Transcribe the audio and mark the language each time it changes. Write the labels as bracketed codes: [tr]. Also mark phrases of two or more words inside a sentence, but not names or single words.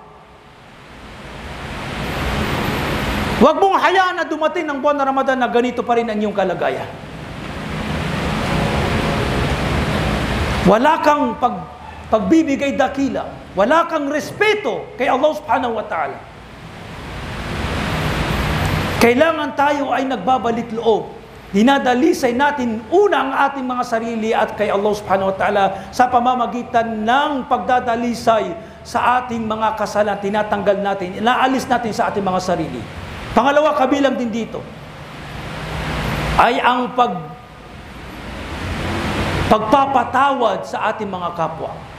[tl] Huwag mong hayaan na dumating ng buwan na Ramadan na ganito pa rin ang iyong kalagayan. Wala kang pagbibigay dakila. Wala kang respeto kay Allah [ar] سبحانه وتعالى. [tl] Kailangan tayo ay nagbabalik loob. Dinadalisay natin una ang ating mga sarili at kay Allah [ar] سبحانه وتعالى [tl] sa pamamagitan ng pagdadalisay sa ating mga kasalanan. Tinatanggal natin, inaalis natin sa ating mga sarili. Pangalawa, kabilang din dito ay ang pagpapatawad sa ating mga kapwa.